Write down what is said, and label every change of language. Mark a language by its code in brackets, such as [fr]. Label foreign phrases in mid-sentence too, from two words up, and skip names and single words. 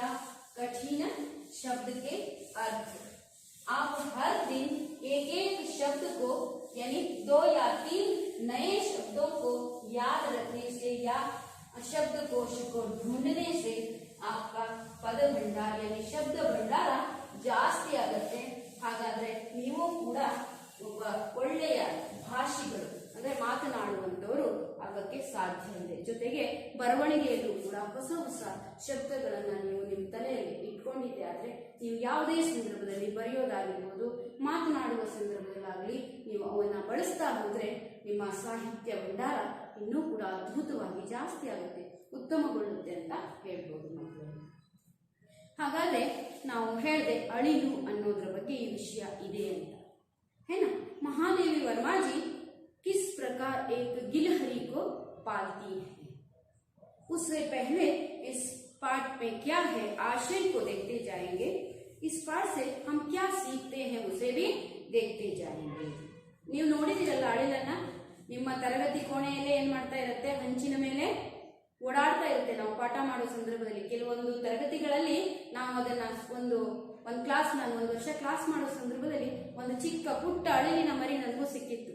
[hi] कठिन शब्द के अर्थ. आप हर दिन एक एक शब्द को यानी 2 या 3 नए शब्दों को याद रखने से या शब्दकोश को ढूंढने से आपका पद भंडार यानी शब्द भंडाರ [kn] ಜಾಸ್ತಿ ಆಗುತ್ತೆ. ಹಾಗಾದ್ರೆ ನೀವು ಕೂಡ ಒಬ್ಬ ಒಳ್ಳೆಯ ಭಾಷಿಗಳು ಅಂದ್ರೆ ಮಾತನಾಡುವಂತವರು ಆಗಕ್ಕೆ ಸಾಧ್ಯ ಇದೆ. ಜೊತೆಗೆ ಬರವಣಿಗೆಯಲ್ಲೂ ಕೂಡ ಹೊಸ ಹೊಸ ಶಬ್ದಗಳನ್ನ ನೀವು ನಿಮ್ಮ ತಲೆಯಲ್ಲಿ ಇಟ್ಕೊಂಡಿದ್ದೆ ಆದ್ರೆ ನೀವು ಯಾವುದೇ ಸಂದರ್ಭದಲ್ಲಿ ಬರೆಯೋದಾಗಿರ್ಬೋದು, ಮಾತನಾಡುವ ಸಂದರ್ಭದಲ್ಲಾಗಲಿ ನೀವು ಅವನ್ನ ಬಳಸ್ತಾ ಹೋದ್ರೆ ನಿಮ್ಮ ಸಾಹಿತ್ಯ ಭಂಡಾರ ಇನ್ನೂ ಕೂಡ ಅದ್ಭುತವಾಗಿ ಜಾಸ್ತಿ ಆಗುತ್ತೆ, ಉತ್ತಮಗೊಳ್ಳುತ್ತೆ ಅಂತ ಹೇಳ್ಬೋದು ಮಕ್ಕಳು. ಹಾಗಾದ್ರೆ ನಾವು ಹೇಳಿದೆ ಅಳಿಲು ಅನ್ನೋದ್ರ ಬಗ್ಗೆ ಈ ವಿಷಯ ಇದೆ ಅಂತ, [hi] है ना? महादेवी वर्मा जी किस प्रकार एक गिलहरी को पालती है, उससे पहले इस पाठ में क्या है आशय को देखते जाएंगे. इस पाठ से हम क्या सीखते हैं उसे भी देखते जाएंगे. [kn] ನೀವು ನೋಡಿದಿರಲ್ಲ ಅಳಿಲನ್ನ, ನಿಮ್ಮ ತರಗತಿ ಕೋಣೆಯಲ್ಲೇ ಏನ್ ಮಾಡ್ತಾ ಇರುತ್ತೆ, ಹಂಚಿನ ಮೇಲೆ ಓಡಾಡ್ತಾ ಇರುತ್ತೆ. ನಾವು ಪಾಠ ಮಾಡೋ ಸಂದರ್ಭದಲ್ಲಿ ಕೆಲವೊಂದು ತರಗತಿಗಳಲ್ಲಿ ನಾವು ಅದನ್ನ ಒಂದು ಕ್ಲಾಸ್, ನಾನು 1 ವರ್ಷ ಕ್ಲಾಸ್ ಮಾಡೋ ಸಂದರ್ಭದಲ್ಲಿ ಒಂದು ಚಿಕ್ಕ ಪುಟ್ಟ ಅಳಿಲಿನ ಮರಿ ನನಗೂ ಸಿಕ್ಕಿತ್ತು.